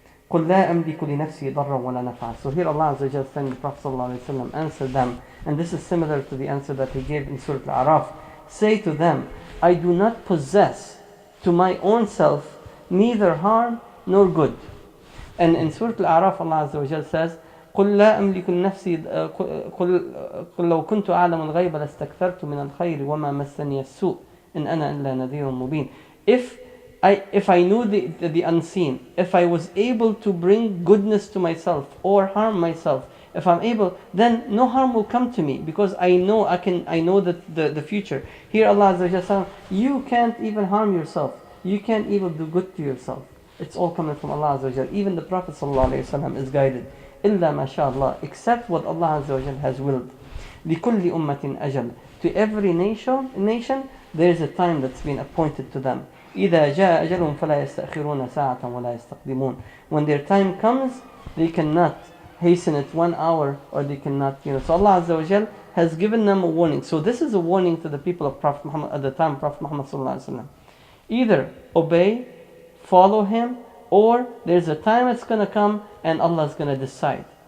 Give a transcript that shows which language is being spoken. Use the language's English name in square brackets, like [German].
[Arabic] قُلْ لَا أَمْلِكُ لِنَفْسِي ضَرًّا وَلَا نَفْعًا. [English] So here Allah Azza wa Jal saying, the Prophet sallallahu alaihi wasallam answered them, and this is similar to the answer that he gave in Surah Al-A'raf. Say to them, I do not possess to my own self neither harm nor good. And in Surah Al-A'raf, Allah Azza wa Jal says, [Arabic] قل لا أملك لنفسي قل لو كنت أعلم الغيب لاستكثرت من الخير وما مسني السوء إن أنا إلا نذير مبين. [English] If I knew the unseen, if I was able to bring goodness to myself or harm myself, if I'm able, then no harm will come to me because I know the future. Here Allah Azza wa Jalla, you can't even harm yourself. You can't even do good to yourself. It's all coming from Allah Azza wa Jalla. Even the Prophet sallallahu alaihi wasallam is guided. [Arabic] إلا ما شاء الله, [English] except what Allah Azza wa Jalla has willed. [Arabic] لكل أمة أجل. [English] To every nation, there is a time that's been appointed to them. [Arabic] إذا جاء أجلهم فلا يستأخرون ساعة ولا يستقدمون. [English] When their time comes, they cannot hasten it 1 hour, or they cannot, So Allah Azza wa Jal has given them a warning. So this is a warning to the people of Prophet Muhammad at the time, Prophet Muhammad sallallahu alaihi wasallam. Either obey, follow him, or there's a time it's going to come and Allah is going to decide.